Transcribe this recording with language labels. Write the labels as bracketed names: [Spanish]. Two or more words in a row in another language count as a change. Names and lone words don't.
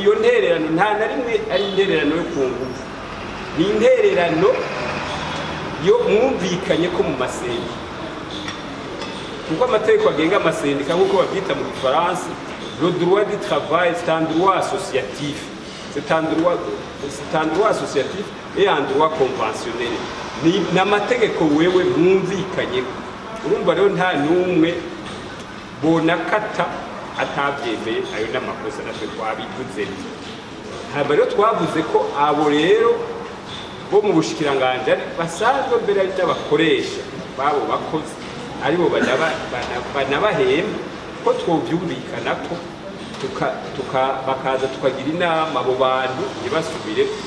[Rundi] iyo ntererano nta na rimwe ari intererano yo ku ngufu ni intererano yo mwumvikanye ko mu masendika kuko amategeko agenga amasendika nk'uko babyita mu gifaransa [French] le droit du travail c'est un droit associatif c'est un droit associatif et un droit conventionnel [Rundi] ni n'amategeko wewe mwumvikanye urumva rero nta numwe bonakata atabyemeye ayo n'amakosa natwe twabivuze haba rero twavuze ko abo rero bo mu bushikiranganje basanzwe mbere ari n'abakoresha babo bakozi aribo banabahemba ko twovyumvikana ko bakaza tukagira inama abo bantu ntibasubire